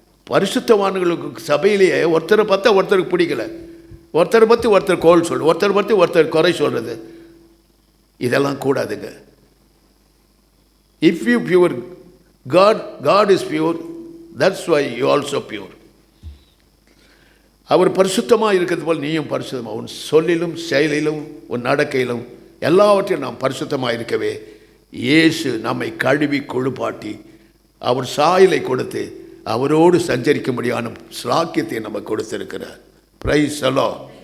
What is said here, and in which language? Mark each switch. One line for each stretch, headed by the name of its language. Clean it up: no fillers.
Tamil: பரிசுத்தவான்களுக்கு சபையிலேயே ஒருத்தரை பார்த்தா ஒருத்தருக்கு பிடிக்கல, ஒருத்தரை பற்றி ஒருத்தர் கோல் சொல்லு, ஒருத்தர் பற்றி ஒருத்தர் குறை சொல்றது, இதெல்லாம் கூடாதுங்க.
English: If you pure, God is pure, that's why you also pure.
Tamil: அவர் பரிசுத்தமாக இருக்கிறது போல் நீயும் பரிசுத்தமாக, உன் சொல்லிலும் செயலிலும் உன் நடக்கையிலும் எல்லாவற்றையும் நாம் பரிசுத்தமாக இருக்கவே இயேசு நம்மை கழுவி கொழுப்பாட்டி அவர் சாயலை கொடுத்து அவரோடு சஞ்சரிக்கும்படியான ஸ்லாக்கியத்தை நமக்கு கொடுத்திருக்கிறார்.
English: Praise the Lord.